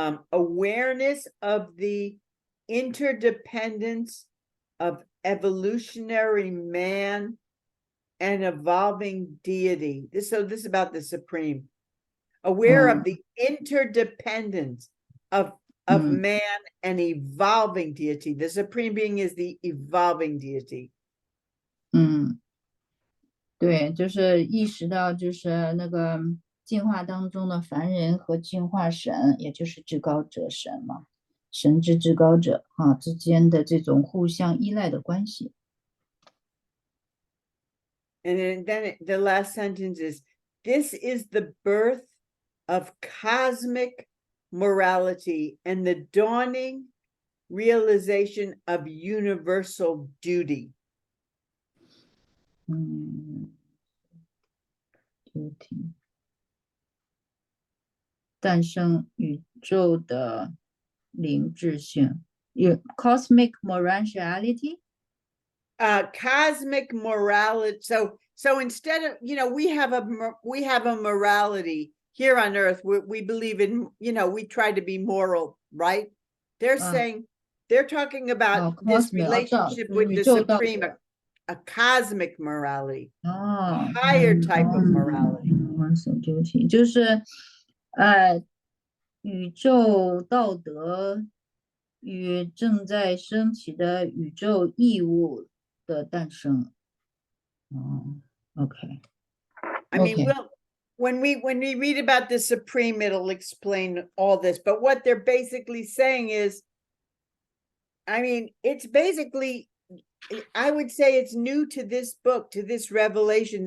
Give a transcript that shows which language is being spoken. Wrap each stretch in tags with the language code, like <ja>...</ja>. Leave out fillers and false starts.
<en>Awareness of the interdependence of evolutionary man and evolving deity. This is about the Supreme. Aware of the interdependence of man and evolving deity. The Supreme Being is the evolving deity.</en> <zh>对，就是意识到就是那个进化当中的凡人和进化神，也就是至高者神嘛，神之至高者之间的这种互相依赖的关系。</zh> <en>And then the last sentence is, this is the birth of cosmic morality and the dawning realization of universal duty.</en> <zh>duty 诞生宇宙的灵智性，cosmic morality.</zh> <en>Cosmic morality. So instead of, we have a morality here on earth. We believe in, we try to be moral, right? They're saying, they're talking about this relationship with the Supreme, a cosmic morality, a higher type of morality.</en> <zh>就是宇宙道德与正在升起的宇宙义务的诞生。</zh> <en>Okay. I mean, when we read about the Supreme, it'll explain all this. But what they're basically saying is, I mean, it's basically, I would say it's new to this book, to this revelation.</en>